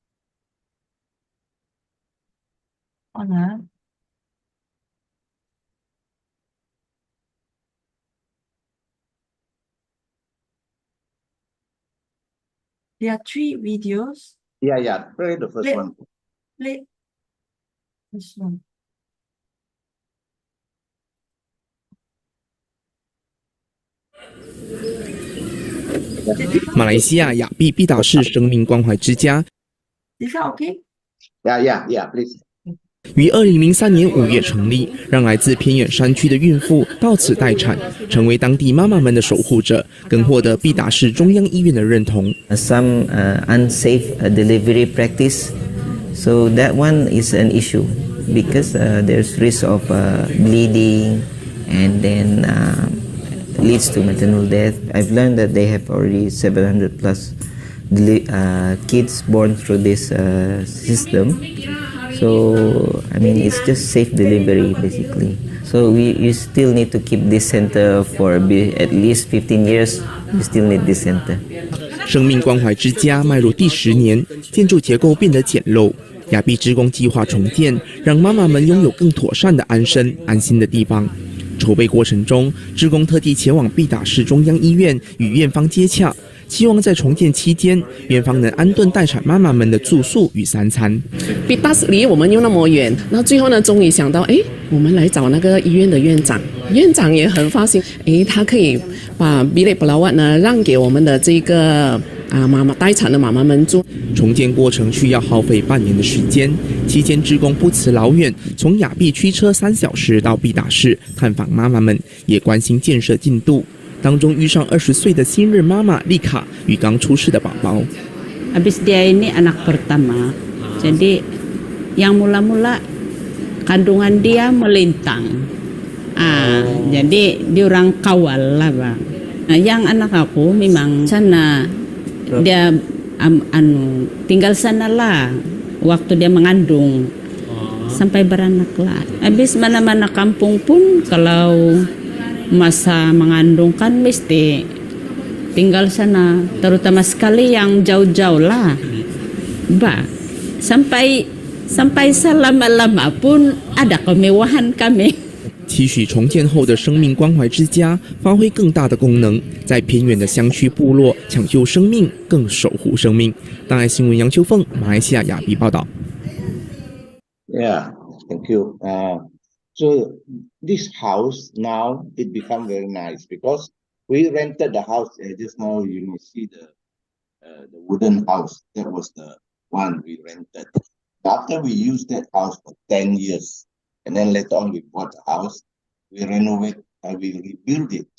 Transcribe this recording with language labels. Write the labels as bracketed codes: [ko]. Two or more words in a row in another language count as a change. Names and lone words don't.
[en] On. There are 3 videos. Yeah, play the first Play. one. Play this one. [zh] 马来西亚亚庇毕达士生命关怀之家 [en] Is that okay? Yeah, please. [zh] 于2003年5月成立，让来自偏远山区的孕妇到此待产，成为当地妈妈们的守护者，更获得毕达士中央医院的认同。 [en] Some unsafe delivery practice, so that one is an issue because there's risk of bleeding and then leads to maternal death. I've learned that they have already 700 plus kids born through this system. So, I mean, it's just safe delivery basically. So you still need to keep this center for at least 15 years. You still need this center. [zh] 生命关怀之家迈入第10年，建筑结构变得简陋。亚庇志工计划重建，让妈妈们拥有更妥善的安身、安心的地方。筹备过程中，志工特地前往毕达士中央医院与院方接洽，希望在重建期间，院方能安顿待产妈妈们的住宿与3餐。 Pitas离我们又那么远，然后最后呢，终于想到，我们来找那个医院的院长，院长也很放心，他可以把 [ms] bilik pelawat [zh] 呢让给我们的这个妈妈待产的妈妈们住。重建过程需要耗费半年的时间，期间志工不辞劳远，从亚庇驱车3小时到毕达士探访妈妈们，也关心建设进度。当中遇上20岁的新任妈妈丽卡与刚出世的宝宝。 [ms] Habis dia ini anak pertama, jadi yang mula-mula kandungan dia melintang. Jadi diorang kawal lah, Bang. Yang anak aku memang sana dia tinggal sana lah waktu dia mengandung sampai beranak lah. Habis mana-mana kampung pun kalau masa mengandung kan mesti tinggal sana, terutama sekali yang jauh-jauh lah. Sampai selama-lama pun ada kemewahan kami. [zh] 期许重建后的生命关怀之家发挥更大的功能，在偏远的乡区部落抢救生命，更守护生命。大爱新闻杨秋凤，马来西亚亚庇报道。 [en] Yeah, thank you. So this house now it become very nice because we rented the house. Just now you may see the wooden house. That was the one we rented. After we used that house for 10 years, and then later on we bought the house, we renovate and we rebuild it.